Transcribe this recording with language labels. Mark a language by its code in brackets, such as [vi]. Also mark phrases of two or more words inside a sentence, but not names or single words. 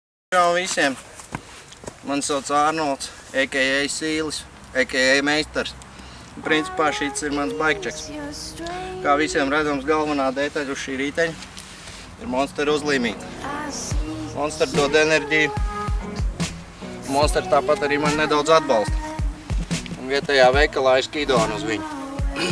[lv] Čau visiem! Mani sauc Arnolds, a.k.a. Sīlis, a.k.a. Meistars. Principā šis ir mans baikčeks. Kā visiem redzams, galvenā detaļa uz šī rīteņa ir Monster uzlīmīta. Monster dod enerģiju. Monster tāpat arī man nedaudz atbalsta. Un vietējā veikalā ir skidona uz viņu.